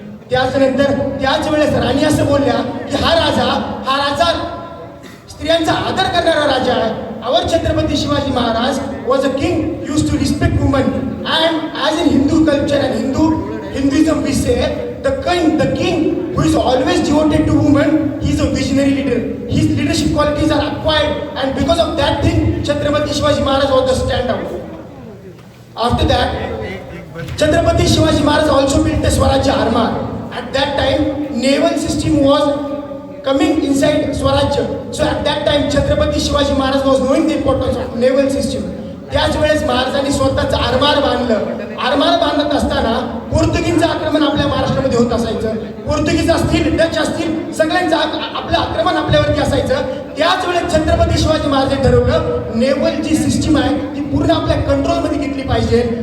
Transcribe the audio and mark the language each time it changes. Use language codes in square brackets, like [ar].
[mr] त्याच्यानंतर त्याच वेळेस राणी असं बोलल्या की हा राजा स्त्रियांचा आदर करणारा राजा आहे. [en] Our Chhatrapati Shivaji Maharaj was a king used to respect woman and as in Hindu culture and Hinduism we say the king who is always devoted to women, he is a visionary leader. His leadership qualities are acquired and because of that thing Chhatrapati Shivaji Maharaj was the standout. After that Chhatrapati Shivaji Maharaj also built the Swarajya Arma. At that time naval system was coming inside Swarajya. So at that time Chhatrapati Shivaji Maharaj was knowing the importance of naval system. [mr] त्याच वेळेस महाराजांनी स्वतःच आरमार बांधलं. आरमार बांधत असताना पोर्तुगीजचं आक्रमण आपल्या महाराष्ट्रामध्ये होत असायचं. पोर्तुगीज असतील, डच असतील, सगळ्यांचं आपलं आक्रमण आपल्यावरती असायचं. त्याच वेळेस छत्रपती शिवाजी महाराजांनी ठरवलं नेव्हल जी सिस्टीम आहे ती पूर्ण आपल्या कंट्रोलमध्ये घेतली पाहिजे.